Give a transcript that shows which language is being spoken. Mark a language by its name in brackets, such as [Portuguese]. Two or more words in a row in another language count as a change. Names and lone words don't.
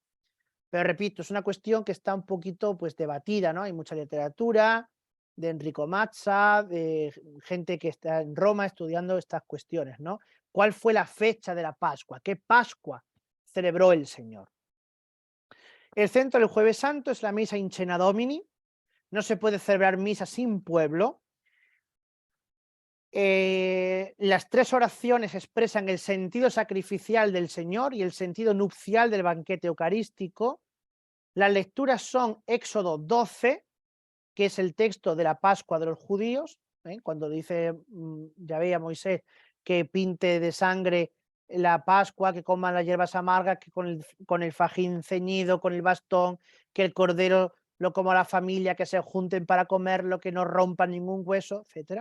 [Spanish] Pero repito, es una cuestión que está un poquito pues debatida, ¿no? Hay mucha literatura de Enrico Mazza, de gente que está en Roma estudiando estas cuestiones, ¿no? ¿Cuál fue la fecha de la Pascua? ¿Qué Pascua celebró el Señor? El centro del Jueves Santo es la misa [Latin] in cena Domini. [Spanish] No se puede celebrar misa sin pueblo. Las tres oraciones expresan el sentido sacrificial del Señor y el sentido nupcial del banquete eucarístico. Las lecturas son Éxodo 12, que es el texto de la Pascua de los judíos, cuando dice Yahvé a Moisés que pinte de sangre la Pascua, que coman las hierbas amargas, que con el fajín ceñido, con el bastón, que el cordero lo coma la familia, que se junten para comerlo, que no rompan ningún hueso, etc.